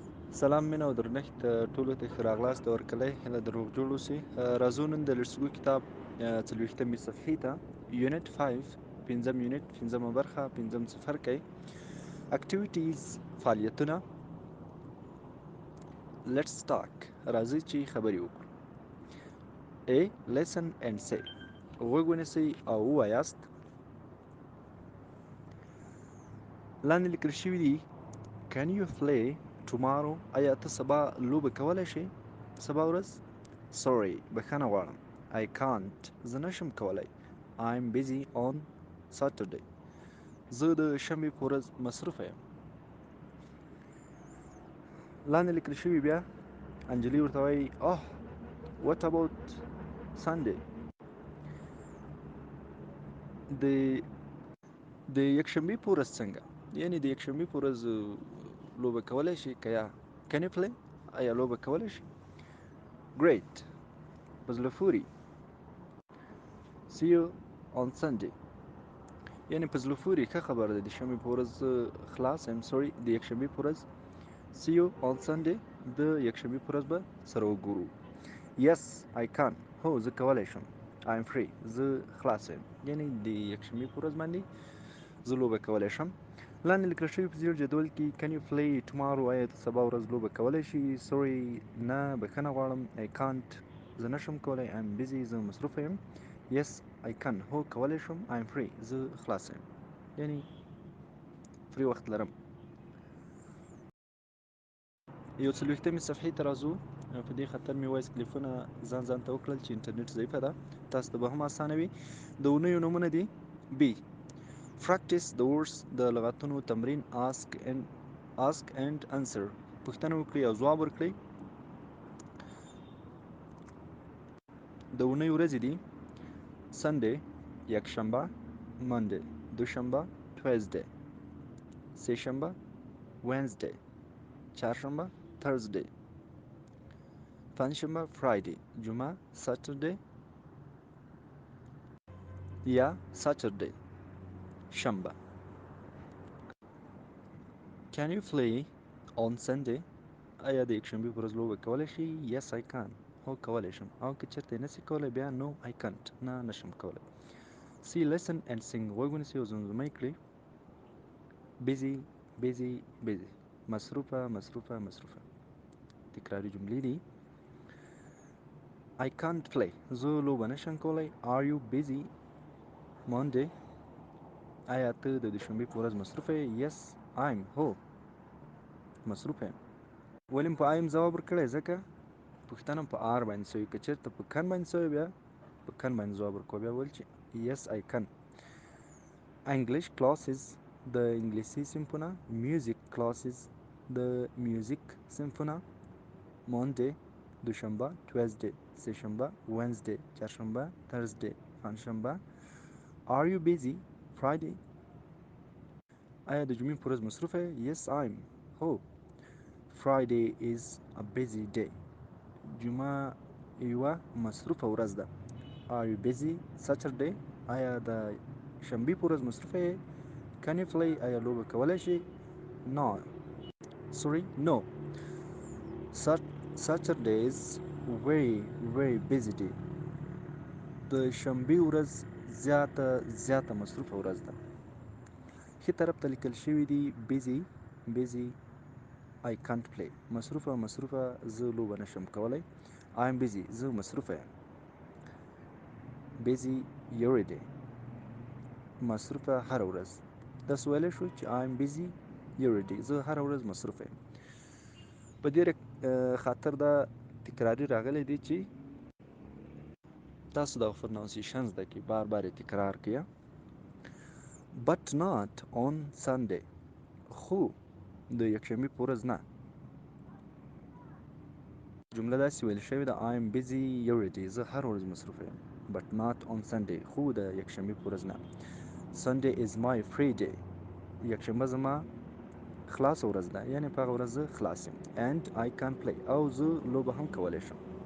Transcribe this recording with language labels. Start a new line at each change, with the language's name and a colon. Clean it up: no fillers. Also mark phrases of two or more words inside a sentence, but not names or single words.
Pashto: سلام مینه او درنښت ټولو ته ښه راغلاست او هرکلی هیله د روغ جوړ اوسئ. راځو نن د لټسګو کتاب 40مې صفحې ته یونټ 5 پنځم یونټ پنځمه برخه پنځم څپرکی اکټیویټیز فعالیتونه.
English: Let's talk,
Pashto: راځئ چې خبرې وکړو.
English: A. Listen and say.
Pashto: غوږ ونیسئ او ووایاست. لاندې لیکل شوي دي
English: Can you play tomorrow؟
Pashto: آیا ته سبا لوبه کولی شې؟ سبا ورځ؟ Sorry، بښنه غواړم.
English: I can't،
Pashto: زه نشم کولی.
English: I'm busy on Saturday،
Pashto: زه د شنبې په ورځ مصروفه یم. لاندې لیکل شوي بیا انجلۍ ورته وایي
English: Oh, what about Sunday؟
Pashto: د یکشنبې په ورځ څنګه؟ یعنې د یکشنبې په ورځ لوبه کولی شي که یا
English: Can you play؟
Pashto: آیا لوبه کولی شي؟ Great، په زړه پورې.
English: See you on Sunday،
Pashto: یعنې په زړه پورې ښه خبره ده، د شنبې په ورځ خلاص یم. سوري، د یکشنبې په ورځ.
English: See you on Sunday،
Pashto: د یکشنبې په ورځ به سره وګورو.
English: Yes I can،
Pashto: هو زه کولی شم.
English: I'm free،
Pashto: زه خلاص یم، یعنې د یکشنبې په ورځ باندې زه لوبه کولی شم. لاندې لیکل شوي په زیړ جدول کې
English: Can you play tomorrow؟
Pashto: آیا ته سبا ورځ لوبه کولی شي؟ Sorry، نه، بښنه غواړم.
English: I can't،
Pashto: زه نشم کولی.
English: I'm busy،
Pashto: زه مصروفه یم.
English: Yes I can،
Pashto: هو کولی شم.
English: I'm free،
Pashto: زه خلاص یم، یعنې فری وخت لرم. یو 40مې صفحې ته راځو. په دې خاطر مې وایس کلیپونه ځان ته وکړل چې انټرنیټ ضعیفه ده، تاسو ته به هم اسانه وي. د اونیو نومونه دي
English: B. Practice the words،
Pashto: د لغتونو تمرین.
English: Ask and answer،
Pashto: پوښتنه وکړئ او ځواب ورکړئ. د اونۍ ورځې دي Sunday یکشنبه، Monday دوشنبه، Tuesday سهشنبه، Wednesday چهارشنبه، Thursday پنجشنبه، Friday جمعه، Saturday یا Saturday شنبه.
English: Can you play on Sunday؟
Pashto: آیا د یکشنبې په ورځ لوبه کولی شي؟
English: Yes I can،
Pashto: هو کولی شم. او که چېرته یې نسي کولی بیا
English: No I can't،
Pashto: نه نشم کولی.
English: See listen and sing،
Pashto: غوږ ونیسئ او زمزمه یې کړئ.
English: busy busy busy،
Pashto: مصروفه مصروفه مصروفه. تکراري جملې دي.
English: I can't play،
Pashto: زه لوبه نشم کولی.
English: Are you busy Monday؟
Pashto: آیا ته د دوشنبې په ورځ مصروفه یې؟
English: Yes I'm،
Pashto: هو مصروفه یم. ولې مې په
English: I am
Pashto: ځواب ورکړی؟ ځکه پوښتنه په R باندې سوې. که چېرته په can باندې سوې بیا په can باندې ځواب ورکوه. بیا ویل چې
English: Yes I can. English classes،
Pashto: د انګلیسي صنفونه.
English: Music classes،
Pashto: د میوزیک صنفونه. Monday دوشنبه، Tuesday سهشنبه، Wednesday چهارشنبه، Thursday پنجشنبه.
English: Are you busy Friday؟
Pashto: آیا د جمعې په ورځ مصروفه یې؟
English: Yes I'm، هو. Friday is a busy day،
Pashto: جمعه یوه مصروفه ورځ ده.
English: Are you busy Saturday؟
Pashto: آیا د شنبې په ورځ مصروفه یې؟
English: Can you play؟
Pashto: آیا لوبه کولی شي؟
English: No، sorry no. Saturday is very busy day،
Pashto: د شنبې ورځ زیاته مصروفه ورځ ده. ښي طرف ته لیکل شوي دي
English: busy I can't play،
Pashto: مصروفه زه لوبه نشم کولی.
English: I'm busy،
Pashto: زه مصروفه یم.
English: busy every day،
Pashto: مصروفه هره ورځ. داسې ویلی شو چې
English: I'm busy every day،
Pashto: زه هره ورځ مصروفه یم. په دې خاطر دا تکراري راغلی دی چې تاسو دا پرناونسیشن زده کړئ، بار بار یې تکرار کړئ.
English: But not on Sunday،
Pashto: خو د یکشنبې په ورځ نه. جمله داسې ویل شوې ده
English: I'm busy every day،
Pashto: زه هر ورځ مصروفه یم.
English: But not on Sunday،
Pashto: خو د یکشنبې په ورځ نه.
English: Sunday is my free day،
Pashto: یکشنبه زما خلاص ورځ ده، یعنې په هغه ورځ زه خلاص یم.
English: And I can play،
Pashto: او زه لوبه هم کولی شم.